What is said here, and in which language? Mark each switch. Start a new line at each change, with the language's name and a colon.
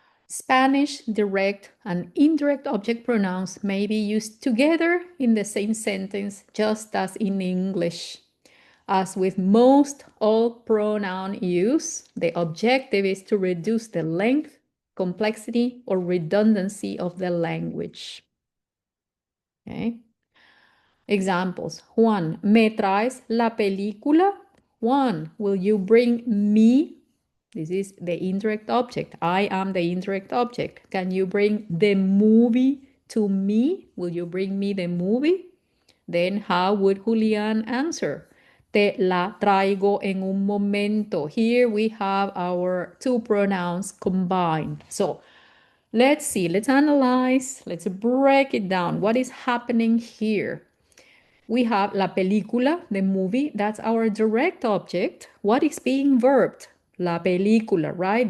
English: Spanish direct and indirect object pronouns may be used together in the same sentence, just as in English. As with most all pronoun use, the objective is to reduce the length, complexity, or redundancy of the language. Okay. Examples.
Spanish: Juan, ¿me traes la película?
English: Juan, will you bring me? This is the indirect object. I am the indirect object. Can you bring the movie to me? Will you bring me the movie? Then how would Julián answer?
Spanish: Te la traigo en un momento.
English: Here we have our two pronouns combined. So let's see, let's analyze, let's break it down. What is happening here? We have
Spanish: la película,
English: the movie, that's our direct object. What is being verbed?
Spanish: La película,
English: right?